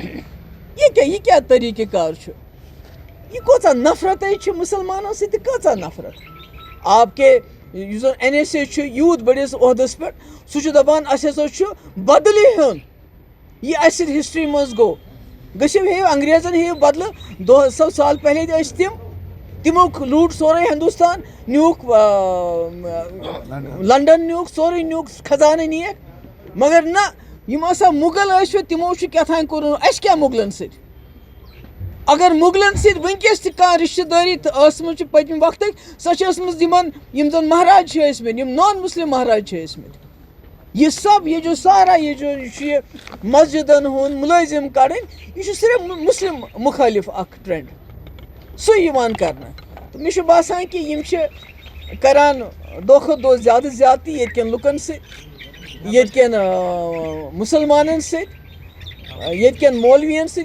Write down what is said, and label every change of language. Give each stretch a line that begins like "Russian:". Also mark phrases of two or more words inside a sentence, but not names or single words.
Kashmiri: یہ کیا طریقہ کار چھُ یہ کۭژاہ نفرت چھِ مسلمانن سۭتۍ کۭژاہ نفرت. آپ کے یُس زن این ایس اے چھُ یوٗت بٔڑِس عہدس پٮ۪ٹھ سُہ چھُ دپان اَسہِ ہسا چھُ بدلہِ ہیوٚن یہ اَسہِ سۭتۍ ہسٹری منٛز گوٚو گٔژھِو ہیٚیِو انگریزن ہیٚیِو بدلہٕ 200 سال پہلے تہِ ٲسۍ تِمو لوٗٹ سورُے ہندوستان نیوٗکھ لنڈن نیوٗکھ سورُے نیوٗکھ خزانہٕ نِیَکھ مگر نہ یِم ہسا مُغل ٲسۍ تِمو چھُ کیٛاتھانۍ کوٚرمُت اَسہِ کیٛاہ مُغلن سۭتۍ. اگر مُغلن سۭتۍ وٕنکیٚس تہِ کانٛہہ رشتہٕ دٲری ٲسمٕژ چھِ پٔتمہِ وقتٕکۍ سۄ چھِ ٲسمٕژ یِم زن مہاراج چھِ ٲسمٕتۍ یِم
English: non Muslim
Kashmiri: مہاراج چھِ ٲسمٕتۍ.
Urdu: یہ سب یہ جو سارا یہ جو
Kashmiri: یہ مسجدن ہُنٛد مُلٲزم کڑٕنۍ یہ چھُ صرف مسلم مخٲلف اکھ ٹرینڈ سُے یِوان کرنہٕ. تہٕ مےٚ چھُ باسان کہِ یِم چھِ کران دۄہ کھۄتہٕ دۄہ زیادٕ زیادتی ییٚتہِ کٮ۪ن لُکن سۭتۍ ییٚتہِ کٮ۪ن مُسلمانن سۭتۍ ییٚتہِ کٮ۪ن مولوین سۭتۍ.